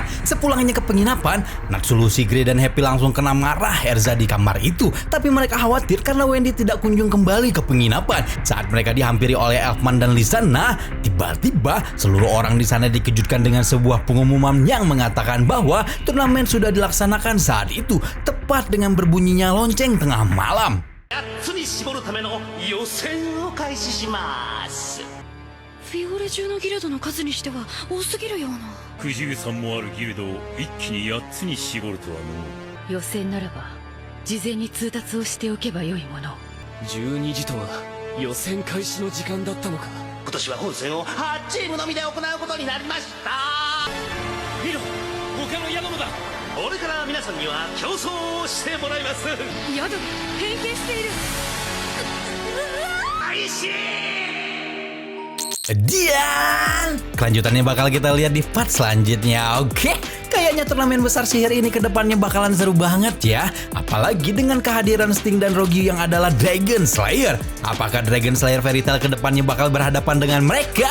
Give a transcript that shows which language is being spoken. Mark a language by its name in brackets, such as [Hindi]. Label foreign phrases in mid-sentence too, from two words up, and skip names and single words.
[Indonesian] Sepulangnya ke penginapan, Natsu, Lucy, Grey, dan Happy langsung kena marah Erza di kamar itu, tapi mereka khawatir karena Wendy tidak kunjung kembali ke penginapan. Saat mereka dihampiri oleh Elfman dan Lisa, nah tiba-tiba seluruh orang di sana dikejutkan dengan sebuah pengumuman yang mengatakan bahwa turnamen sudah dilaksanakan saat itu, tepat dengan berbunyinya lonceng tengah malam. [Japanese] 8 つに絞るための予選を開始します。フィオレ中のギルドの数にしては多すぎるような。くじゅうさんもあるギルドを一気に8つに絞るとはの。予選ならば事前に通達をしておけばよいもの。 12時とは予選開始の時間だったのか。今年は本戦を8チームのみで行うことになりました。見ろ、他の宿だ。これから皆さんには競争をしてもらいます。宿変形している。開始。 [Indonesian] Dan kelanjutannya bakal kita lihat di part selanjutnya. Oke, kayaknya turnamen besar sihir ini ke depannya bakalan seru banget ya. Apalagi dengan kehadiran Sting dan Rogyu yang adalah Dragon Slayer. Apakah Dragon Slayer Fairy Tail ke depannya bakal berhadapan dengan mereka?